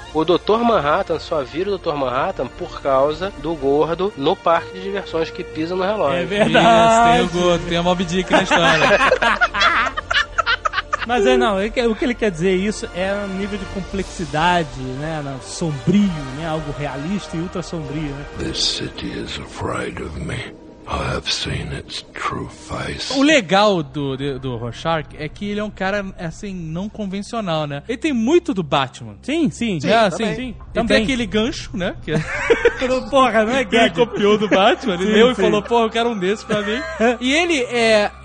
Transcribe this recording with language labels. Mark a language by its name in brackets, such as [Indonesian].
[Portuguese] O Dr. Manhattan só vira o Dr. Manhattan por causa do gordo no parque de diversões que pisa no relógio. É verdade. Isso, tem o gordo, tem a Moby Dick na história. Mas é, não, o que ele quer dizer isso é um nível de complexidade, né? Sombrio, né? Algo realista e ultra sombrio, né? [English] This city is afraid of me. I have seen its true face. [Portuguese] O legal do Rorschach é que ele é um cara, assim, não convencional, né? Ele tem muito do Batman. Sim, sim. Sim, é, assim, também. Ele também tem aquele gancho, né? Que é... Porra, não é gancho. Ele copiou do Batman, ele leu e falou, porra, eu quero um desse pra mim. E ele é...